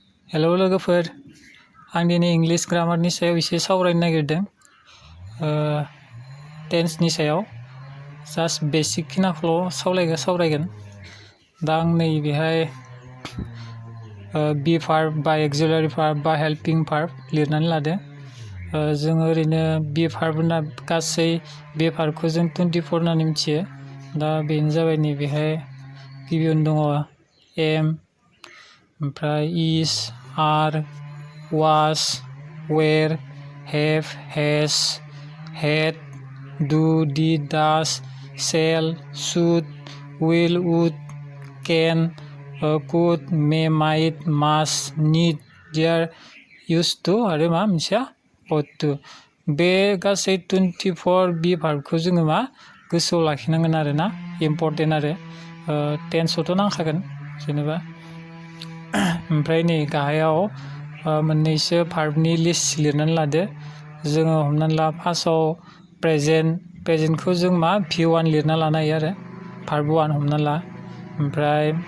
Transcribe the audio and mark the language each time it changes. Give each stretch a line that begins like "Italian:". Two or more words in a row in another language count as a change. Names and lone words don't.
Bodo: हेलो लोगोफोर आं दिनै इंलिश ग्रामारनि सायाव एसे सावरायनो नागिरदों टेन्सनि सायाव
English: just basic
Bodo: खिनाखौल' सावरायगोन दा आं नै बेहाय
English: be verb
Bodo: बा
English: auxiliary verb
Bodo: बा
English: helping verb
Bodo: लिरनानै लादों जों ओरैनो
English: be verb
Bodo: होनना गासै बी भार्बखौ जों 24 होननानै मिथियो दा बेनो जाबाय नै बेहाय गिबियावनो दङ एम ओमफ्राय
English: is are was were have has had do did does shall should will would can could may might must need there used to
Bodo: आरो मा मोनसेया
English: ought to
Bodo: बे गासै 24 बी भार्बखौ जोङो मा गोसोआव लाखिनांगोन आरो ना इम्पर्टेन्ट आरो टेन्सआवथ' नांखागोन जेनेबा ओमफ्राय नै गाहायाव मोननैसो भार्बनि लिस्ट लिरनानै लादो जोङो हमनानै ला फार्स्टआव प्रेजेन्टखौ जों मा V1 लिरना लानो हायो आरो भार्ब 1 हमना ला ओमफ्राय